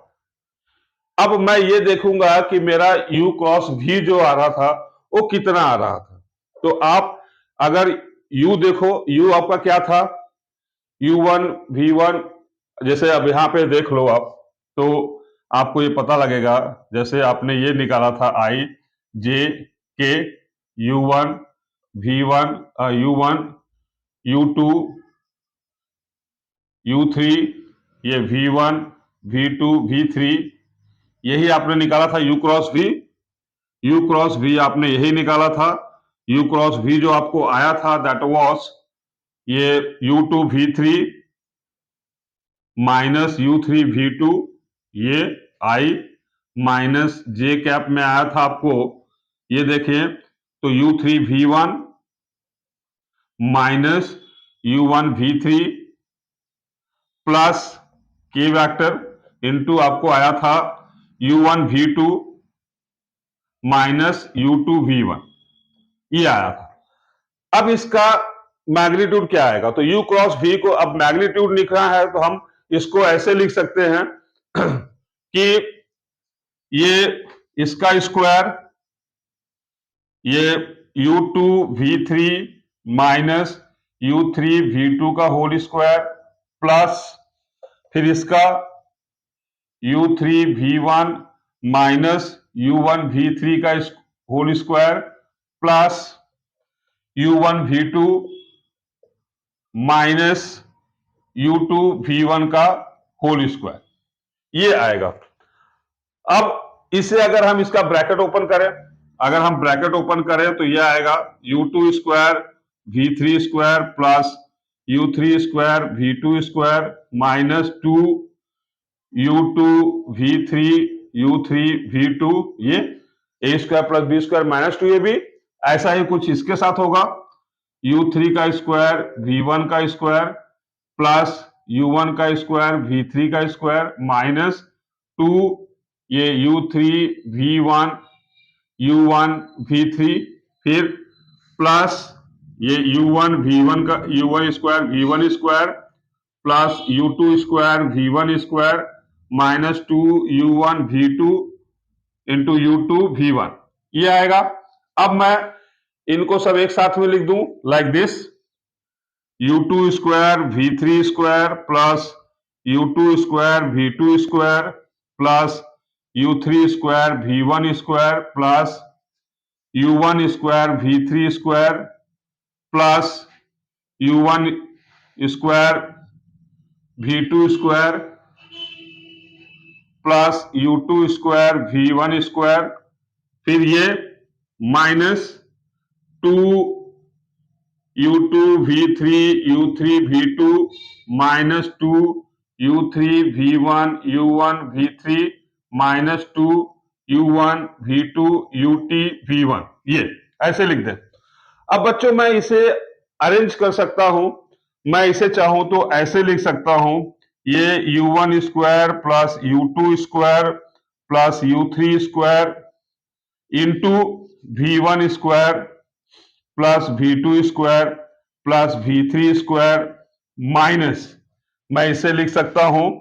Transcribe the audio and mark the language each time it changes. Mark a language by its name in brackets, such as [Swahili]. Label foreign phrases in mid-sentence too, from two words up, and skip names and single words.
[Hindi] अब मैं ये देखूंगा कि मेरा [English] U cross V [Hindi] जो आ रहा था वो कितना आ रहा था। तो आप अगर U देखो, U आपका क्या था? U1 V1, जैसे अब यहां पे देख लो आप तो आपको ये पता लगेगा, जैसे आपने ये निकाला था I J K U1 V1 U1 U2 U3, ये V1 V2 V3, यही आपने निकाला था [English] U cross V. U cross V [Hindi] आपने यही निकाला था। [English] u cross v [Hindi] जो आपको आया था [English] that was [Hindi] ये [English] u2v3 minus u3v2, [Hindi] ये [English] i minus j cap [Hindi] में आया था आपको, ये देखिए तो u3v1 [English] minus u1v3 plus k vector into [Hindi] आपको आया था [English] u1v2 minus u2v1, [Hindi] ये आया था। अब इसका मैग्नीट्यूड क्या आएगा, तो [English] u cross v [Hindi] को अब मैग्नीट्यूड लिखना है तो हम इसको ऐसे लिख सकते हैं कि ये इसका स्क्वायर, [English] ये u2v3 minus u3v2 का whole square plus [Hindi] फिर इसका [English] u3v1 minus u1v3 का whole square plus u1v2 minus u2v1 का whole square, [Hindi] ये आएगा। अब इसे अगर हम इसका [English] bracket open [Hindi] करें, अगर हम [English] bracket open [Hindi] करें तो यह आएगा [English] u2 square v3 square plus u3 square v2 square minus 2 u2 v3 u3 v2, ये a square plus b square minus 2 [Hindi] ये भी ऐसा ही कुछ इसके साथ होगा u3 का स्क्वायर v1 का [English] square plus u1 का square v3 का square minus 2 ये u3 v1 u1 v3 फिर plus ये u1 v1 का u1 square v1 square plus u2 square v1 square minus 2 u1 v2 into u2 v1, [Hindi] ये आएगा। अब मैं इनको सब एक साथ में लिख दूं [English] like this, u2 square v3 square plus u2 square v2 square plus u3 square v1 square plus u1 square v3 square plus u1 square v2 square plus u2 square v1 square, [Hindi] फिर ये [English] minus 2 u2 v3 u3 v2 minus 2 u3 v1 u1 v3 minus 2 u1 v2 ut v1, [Hindi] ये ऐसे लिख दें। अब बच्चों मैं इसे अरेंज कर सकता हूं, मैं इसे चाहूं तो ऐसे लिख सकता हूं, ये [English] u1 square plus u2 square plus u3 square into v1 square plus v2 square plus v3 square minus, [Hindi] मैं इसे लिख सकता हूं,